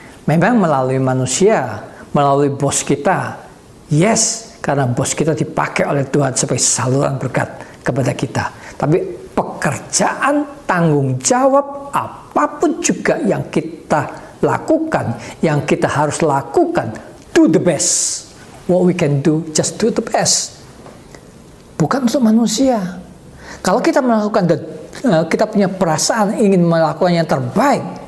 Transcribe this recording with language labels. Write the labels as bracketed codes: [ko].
[id] Memang melalui manusia, melalui bos kita, yes, karena bos kita dipakai oleh Tuhan sebagai saluran berkat kepada kita. Tapi pekerjaan, tanggung jawab, apapun juga yang kita lakukan, yang kita harus lakukan, [en] do the best. What we can do, just do the best. [id] Bukan untuk manusia. Kalau kita melakukan, kita punya perasaan ingin melakukan yang terbaik.